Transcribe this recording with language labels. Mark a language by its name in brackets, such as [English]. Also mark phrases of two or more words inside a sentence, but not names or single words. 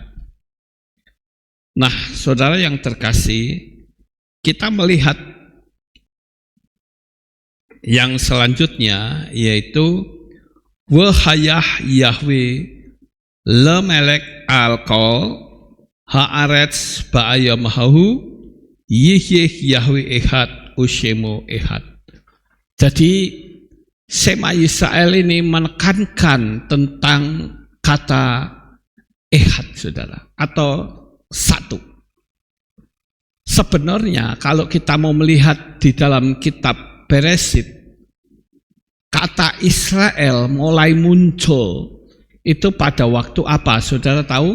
[Indonesian] Nah, saudara yang terkasih, kita melihat yang selanjutnya yaitu [Hebrew] והיה יהוה למלך על כל הארץ ביום ההוא יהיה יהוה אחד ושמו אחד. [Indonesian] Jadi Shema Yisrael ini menekankan tentang kata ehad, saudara, atau satu. Sebenarnya kalau kita mau melihat di dalam kitab Bereshit, kata Israel mulai muncul itu pada waktu apa, saudara tahu?